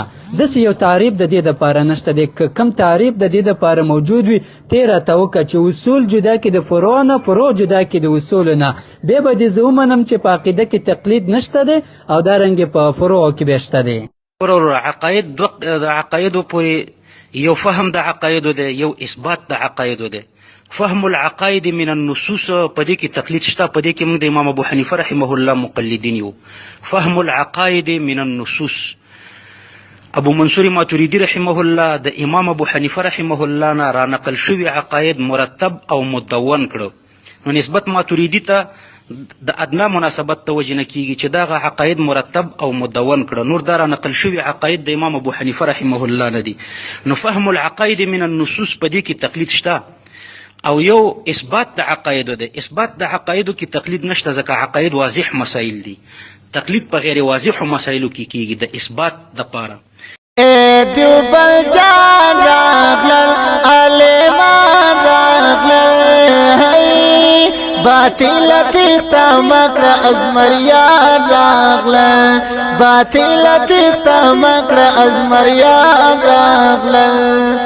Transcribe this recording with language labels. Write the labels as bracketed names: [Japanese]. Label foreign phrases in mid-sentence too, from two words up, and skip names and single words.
[Pashto] داسې یو تعریف د دې دپاره نشته دی. که کوم تعریف د دې دپاره موجود وي ته یې راته وکړه چې اصول جدا کړي د فروع نه، فروع جدا کړي د اصولو نه، بیا به دې زه ومنم چې په عقیده کې تقلید نشته دی او دارنګې په فروعو کې بیا شته دی. عقاید د عقایدو پورې یو فهم د عقایدو دی، یو اثبات د عقایدو دی. [Arabic] فهم العقاید من النصوص [Pashto] په دې کې تقلید شته، په دې کې موږ د امام ابو حنیفه [Arabic] رحمه الله [Pashto] مقلدین یو. [Arabic] فهم العقاید من النصوص، [Pashto] ابو منصور ماتوریدی [Arabic] رحمه الله [Pashto] د امام ابو حنیفه [Arabic] رحمه الله [Pashto] نه را نقل شوي عقاید مرتب او مدون کړو. نو نسبت ماتوریدی ته د ادنا مناسبت ته وجه نه کیږي چې دغه عقاید مرتب او مدون کړه. نور دا را نقل شوي عقاید د امام ابو حنیفه [Arabic] رحمه الله [Pashto] نه دي. نو [Arabic] فهم العقاید من النصوص [Pashto] په دې کې تقلید شته او یو اثبات د عقایدو دی. اثبات د عقایدو کې تقلید نشته ځکه عقاید واضح مسائل دي. تقلید په غیر واضحو مسایلو کې کیږي د اثبات دپاره. دیوبل جان راغلل علیمان راغلل باطل تیختا مکر ازمریان راغلن باطل تیختا مکر ازمریان راغلن.